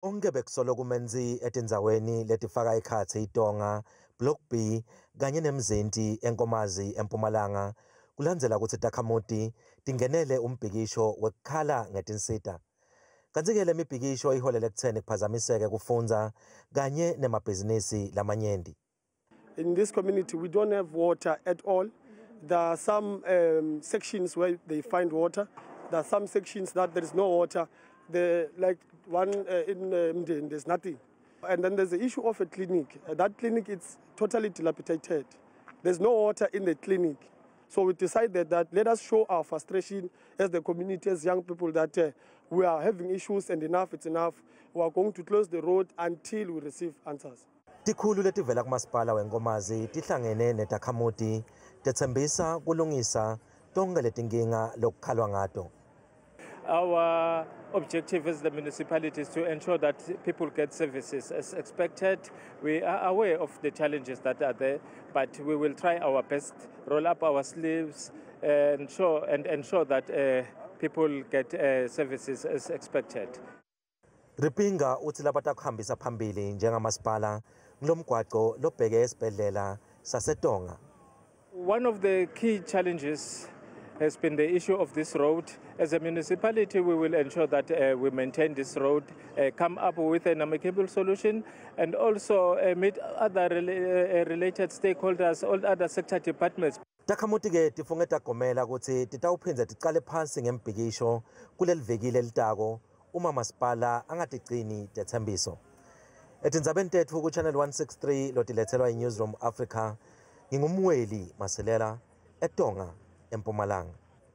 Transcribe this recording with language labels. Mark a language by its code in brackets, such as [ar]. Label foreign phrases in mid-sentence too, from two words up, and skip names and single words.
[ss] Onke bekusolo kumenzi etindzaweni letifaka ikhatsi iTonga, Block B kanye neMzinti eNkomazi eMpumalanga kulandzela kutsi takhamuti tingenele umbhikisho wekukhala ngetinsita. Kantsi-ke le mibhikisho iholele ekutheni kuphazamiseke kufundza kanye nemabhizinisi lamanyenti. [en] In this community we don't have water at all. There are some sections where they find water. There are some sections that there is no water. Like one in Mden, there's nothing. And then there's the issue of a clinic. That clinic is totally dilapidated. There's no water in the clinic. So we decided that let us show our frustration as the community, as young people, that we are having issues and enough, it's enough. We are going to close the road until we receive answers. [ss] Tikhulu letivela kumasipala weNkomazi tihlangene netakhamuti tetsembisa kulungisa tonke letinkinga lokukhalwa ngato. [en] Our objective as the municipality is to ensure that people get services as expected. We are aware of the challenges that are there, but we will try our best, roll up our sleeves, and ensure that people get services as expected. [ss] Ripinga utsi labatakuhambisa phambili njengamasipala ngilomgwaqo lobheke esibhedlela saseTonga. [en] One of the key challenges has been the issue of this road. As a municipality, we will ensure that we maintain this road, come up with an amicable solution, and also meet other related stakeholders, all other sector departments. [ss] Takhamuti ke tifunge tagomela kutsi titawuphindze ticale phansi ngembhikisho kuleli veki lelitako uma masipala angatigcini tetsembiso. Etindzabeni tetfu ku Channel 163 lotiletselwa iNewsroom Africa, ngingumweli Masilela eTonga eMpumalanga.